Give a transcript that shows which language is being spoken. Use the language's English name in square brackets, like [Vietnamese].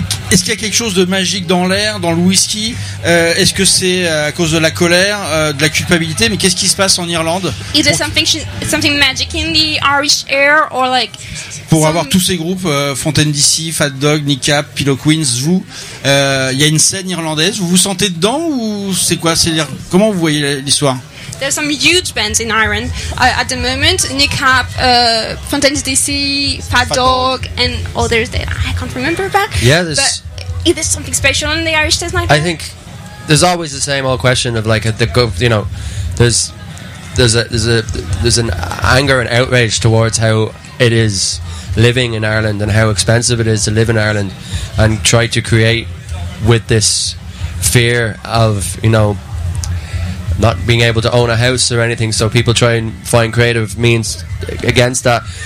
[French] Est-ce qu'il y a quelque chose de magique dans l'air, dans le whisky? Est-ce que c'est à cause de la colère, de la culpabilité? Mais qu'est-ce qui se passe en Irlande? [English] Is there something magic in the Irish air, or like? [French] Pour avoir tous ces groupes, Fontaine DC, Fat Dog, Kneecap, Pillow Queens, vous, il y a une scène irlandaise. Vous vous sentez dedans, ou c'est quoi? C'est-à-dire, comment vous voyez l'histoire? [English] There's some huge bands in Ireland at the moment. Kneecap, Fontaine's DC, Fat Dog, and others that I can't remember about. Yeah, but is there something special in the Irish Test Night? I think there's always the same old question of like the, you know, there's an anger and outrage towards how it is living in Ireland and how expensive it is to live in Ireland, and try to create with this fear of, you know, not being able to own a house or anything, so people try and find creative means against that.